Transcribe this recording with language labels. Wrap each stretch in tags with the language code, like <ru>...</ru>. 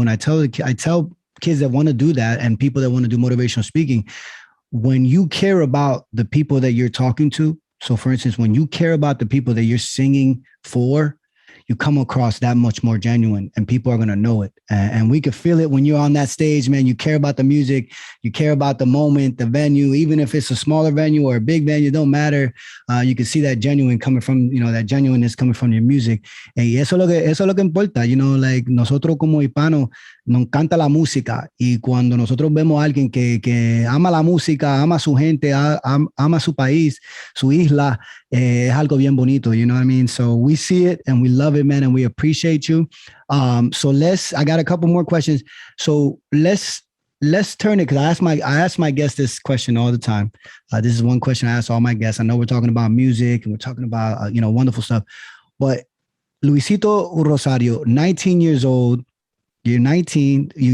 <en>And I tell kids that want to do that and people that want to do motivational speaking, when you care about the people that you're talking to, so for instance, when you care about the people that you're singing for, you come across that much more genuine and people are going to know it. And we could feel it when you're on that stage, man. You care about the music, you care about the moment, the venue, even if it's a smaller venue or a big venue, it don't matter. You can see that genuine coming from, that genuineness coming from your music.</en> <es>Y eso es lo que importa,</es> <en>like</en> <es>nosotros como hispanos nos encanta la música y cuando nosotros vemos a alguien que ama la música, ama a su gente, ama su país, su isla, es algo bien bonito,</es> <en>you know what I mean? So we see it and we love it, man, and we appreciate you. So I got a couple more questions. So let's turn it, because I ask my guests this question all the time. This is one question I ask all my guests. I know we're talking about music and we're talking about wonderful stuff, but Luisito Rosario, 19 years old, you're 19.</en>